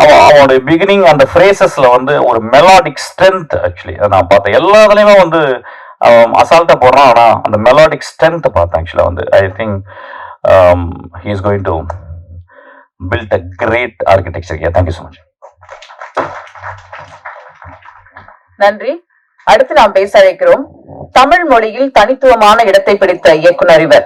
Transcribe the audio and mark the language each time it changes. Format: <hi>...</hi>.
<ta>அவனுடைய பிகினிங் அந்த ஃப்ரேசஸ்ல வந்து ஒரு மெலாடிக் ஸ்ட்ரென்த். ஆக்சுவலி நான் பார்த்தேன் எல்லா இதுலயுமே வந்து அசால்ட்டா போடுறான், ஆனா அந்த மெலாடிக் ஸ்ட்ரென்த் பார்த்தேன். ஆக்சுவலா வந்து</ta> <en>I think he is going to build a great architecture here. Thank you so much.</en> <ta>நன்றி. அடுத்து நாம் பேச அழைக்கிறோம் தமிழ் மொழியில் தனித்துவமான இடத்தை பிடித்த இயக்குனர் இவர்.</ta>